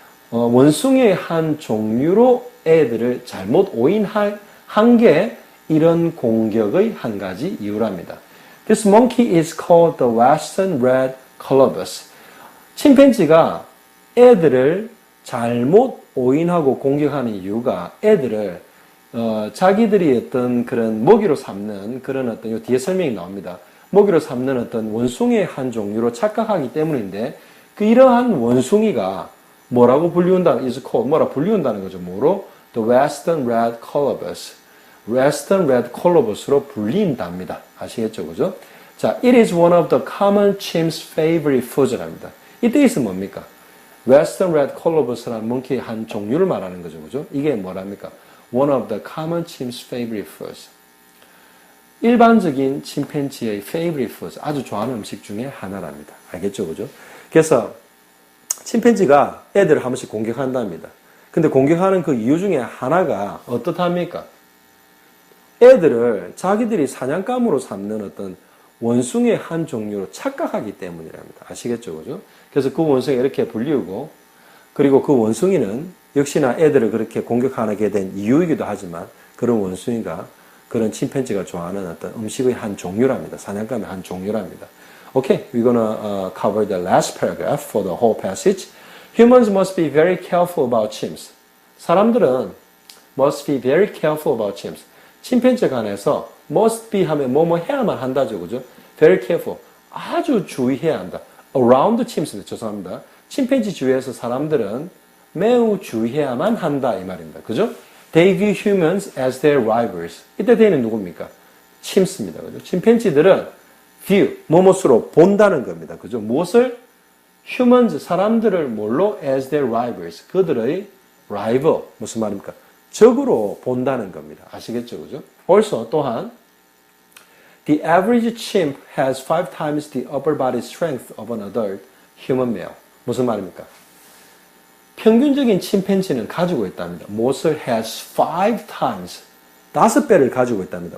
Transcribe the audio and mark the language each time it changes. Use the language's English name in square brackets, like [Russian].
[Korean] 원숭이의 한 종류로 애들을 잘못 오인한 게 이런 공격의 한 가지 이유랍니다. [English] This monkey is called the Western Red Colobus. [Korean] 침팬지가 애들을 잘못 오인하고 공격하는 이유가 애들을 자기들이 어떤 그런 먹이로 삼는 그런 어떤 요 뒤에 설명이 나옵니다. 먹이로 삼는 어떤 원숭이의 한 종류로 착각하기 때문인데 그 이러한 원숭이가 뭐라고 뭐라 불리운다는 거죠. [English] 뭐로? The Western Red Colobus. [Korean] Western Red Colobus로 불린답니다. 아시겠죠? 그죠? 자, [English] it is one of the common chimps' favorite foods랍니다. [Korean] 이때 있으면 뭡니까? Western Red Colobus라는 몽키의 한 종류를 말하는 거죠. 그죠? 이게 뭐랍니까? [English] One of the common chimps' favorite foods. [Korean] 일반적인 침팬지의 [English] favorite foods. [Korean] 아주 좋아하는 음식 중에 하나랍니다. 알겠죠? 그죠? 그래서 침팬지가 애들을 한 번씩 공격한답니다. 근데 공격하는 그 이유 중에 하나가 어떻답니까? 애들을 자기들이 사냥감으로 삼는 어떤 원숭이의 한 종류로 착각하기 때문이랍니다. 아시겠죠? 그죠? 그래서 그 원숭이가 이렇게 불리우고, 그리고 그 원숭이는 역시나 애들을 그렇게 공격하게 된 이유이기도 하지만, 그런 원숭이가 그런 침팬지가 좋아하는 어떤 음식의 한 종류랍니다. 사냥감의 한 종류랍니다. [English] Okay, we're gonna cover the last paragraph for the whole passage. Humans must be very careful about chimps. [Korean] 사람들은 [English] must be very careful about chimps. [Korean] 침팬지에 관해서 [English] must be [Korean] 하면 뭐뭐 해야만 한다죠. 그죠? [English] very careful. [Korean] 아주 주의해야 한다. [English] around chimps. [Korean] 죄송합니다. 침팬지 주위에서 사람들은 매우 주의해야만 한다. 이 말입니다. 그죠? [English] They view humans as their rivals. [Korean] 이때 they는 누굽니까? chims입니다. 그죠? 침팬지들은 view, 뭐뭇으로 본다는 겁니다. 그죠? 무엇을? humans, 사람들을 뭘로? [English] as their rivals. [Korean] 그들의 rival. 무슨 말입니까? 적으로 본다는 겁니다. 아시겠죠? 그죠? [English] Also, [Korean] 또한 [English] The average chimp has 5 times the upper body strength of an adult human male. [Korean] 무슨 말입니까? 평균적인 침팬지는 가지고 있답니다. 무엇을 [English] has 5 times, [Korean] 5배를 가지고 있답니다.